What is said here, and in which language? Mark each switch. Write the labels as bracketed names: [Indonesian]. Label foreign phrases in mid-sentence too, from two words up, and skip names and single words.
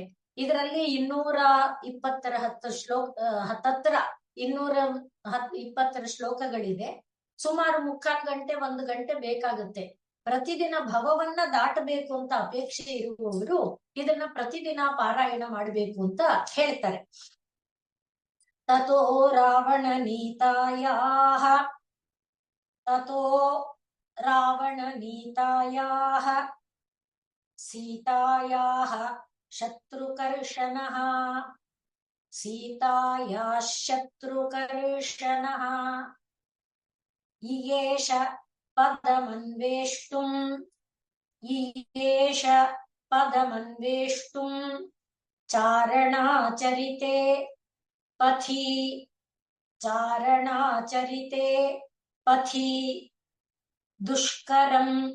[Kannada] ಇದರಲ್ಲಿ 220 ಹತ್ತತ್ರ 220 ಶ್ಲೋಕಗಳಿದೆ. ಸುಮಾರು 3/4 ಗಂಟೆ 1 ಗಂಟೆ ಬೇಕಾಗುತ್ತೆ. ಪ್ರತಿದಿನ ಭವವನ್ನ ದಾಟಬೇಕು ಅಂತ ಅಪೇಕ್ಷೆ ಇರುವವರು ಇದನ್ನ ಪ್ರತಿದಿನ ಪಾರಾಯಣ ಮಾಡಬೇಕು ಅಂತ ಹೇಳ್ತಾರೆ. [Sanskrit] ತಥೋ ರಾವಣ ನೀತಾಯಾಃ ಸೀತಾಯಾಃ ಶತ್ರುಕರ್ಷಣಃ ಈಯೇಷ ಪದಮನ್ವೇಷ್ಟುಂ ಚಾರಣಾಚರಿತೆ ಪಥಿ ದುಷ್ಕರಂ